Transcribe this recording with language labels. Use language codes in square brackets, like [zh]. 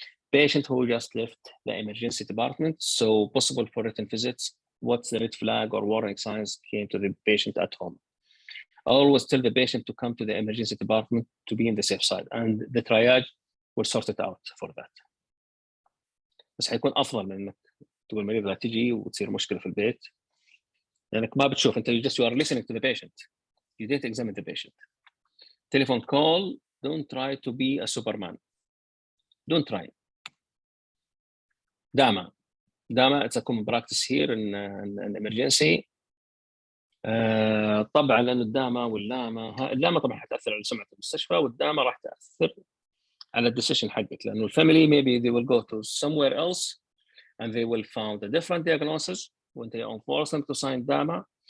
[en] Patient who just left the emergency department, so possible for written visits, what's the red flag or warning signs came to the patient at home. Always tell the patient to come to the emergency department to be in the safe side, and the triage will sort it out for that. [ar] بس حيكون أفضل من إنك تقول المريض لا تجي وتصير مشكلة في البيت لأنك ما بتشوف أنت [en] you are listening to the patient, [ar] you didn't examine the patient. [en] Telephone call, don't try to be a Superman. Don't try. Dama, it's a common practice here in emergency. [ar] طبعا لأن الدامة واللامة طبعا حتأثر على سمعة المستشفى, والدامة راح تأثر على الديسيشن حقك, لأنه الفاميلي [en] maybe they will go to somewhere else and they will find a different diagnosis when they are forced them to sign دامة.